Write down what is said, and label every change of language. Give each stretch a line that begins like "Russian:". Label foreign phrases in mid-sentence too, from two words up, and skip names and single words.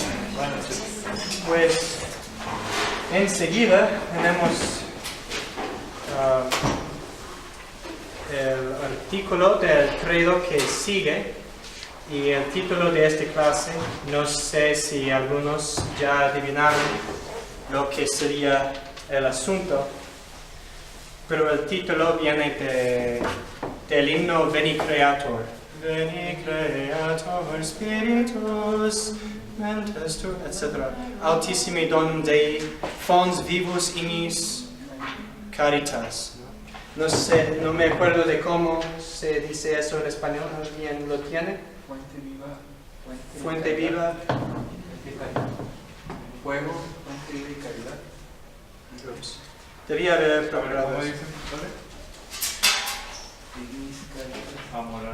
Spanish: Pues enseguida tenemos el artículo del credo que sigue y el título de esta clase. No sé si algunos ya adivinaron lo que sería el asunto, pero el título viene del himno
Latin: Veni Creator. Veni Creator Spiritus mentes tu, etc. Altissimi donum Dei, fons vivus inis caritas.
Spanish: No sé, no me acuerdo de cómo se dice eso en español. ¿Alguien lo tiene? Fuente viva. Fuente viva. Fuego, fuente viva y caridad. Ups. Debía haber preparado ¿Cómo eso. dicen, padre? Amor.